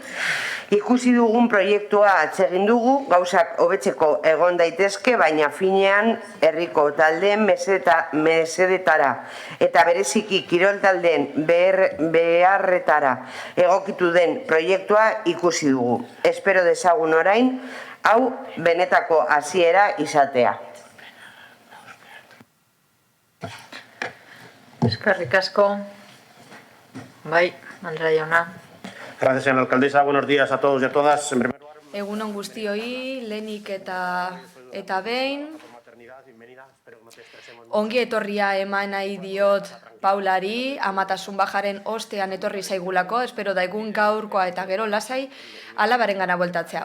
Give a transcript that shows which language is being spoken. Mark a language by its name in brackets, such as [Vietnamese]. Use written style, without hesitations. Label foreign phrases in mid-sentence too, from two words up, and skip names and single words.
[Basque] Ikusi dugun proiektua atsegin dugu, gauzak hobetzeko egon daitezke, baina finean herriko taldeen mesedetara eta bereziki kirol taldeen beharretara egokitu den proiektua ikusi dugu. Espero dezagun orain, hau benetako hasiera izatea. Eskerrik asko. Bai, Andrea jauna. [Spanish] Gracias, señora alcaldesa. Buenos días a todos y a todas. En primer lugar, [Basque] Egun on guztioi, lehenik eta behin. Ongi etorria eman nahi diot Paulari, amatasun bajaren ostean etorri zaigulako, espero da egun gaurkoa eta gero lasai alabaren gana bueltatzea.